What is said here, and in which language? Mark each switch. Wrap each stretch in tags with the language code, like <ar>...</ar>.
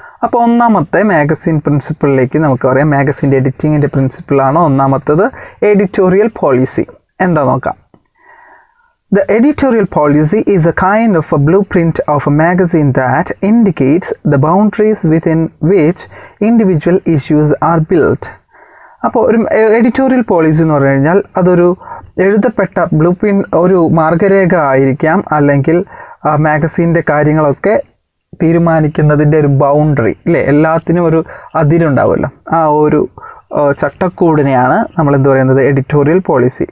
<ml>അപ്പോൾ ഒന്നാമത്തെ മാഗസിൻ പ്രിൻസിപ്പിളിലേക്ക് നമുക്ക് പറയാം. മാഗസിൻ്റെ എഡിറ്റിങ്ങിൻ്റെ പ്രിൻസിപ്പിളാണ് ഒന്നാമത്തത് എഡിറ്റോറിയൽ പോളിസി. എന്താ നോക്കാം.</ml> <en>The editorial policy is a kind of a blueprint of a magazine that indicates the boundaries within which individual issues are built.</en> <ml>അപ്പോൾ ഒരു എഡിറ്റോറിയൽ പോളിസി എന്ന് പറഞ്ഞു കഴിഞ്ഞാൽ അതൊരു എഴുതപ്പെട്ട ബ്ലൂ പ്രിൻ്റ്, ഒരു മാർഗരേഖ ആയിരിക്കാം, അല്ലെങ്കിൽ മാഗസീൻ്റെ കാര്യങ്ങളൊക്കെ തീരുമാനിക്കുന്നതിൻ്റെ ഒരു ബൗണ്ടറി അല്ലേ, എല്ലാത്തിനും ഒരു അതിരുണ്ടാവുമല്ലോ, ആ ഒരു ചട്ടക്കൂടിനെയാണ് നമ്മൾ എന്ത് പറയുന്നത് എഡിറ്റോറിയൽ പോളിസി.</ml>